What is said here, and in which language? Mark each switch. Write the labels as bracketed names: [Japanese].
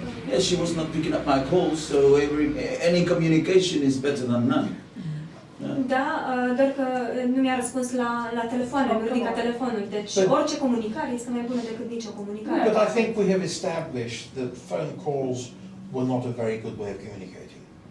[English] Yeah, she was not picking up my calls, so any communication is better than none. [Romanian] Da, doar că nu mi-a răspuns la telefoane, nu ridica telefonul, deci orice comunicare este mai bună decât nicio comunicare. [English] But I think we have established that phone calls were not a very good way of communicating.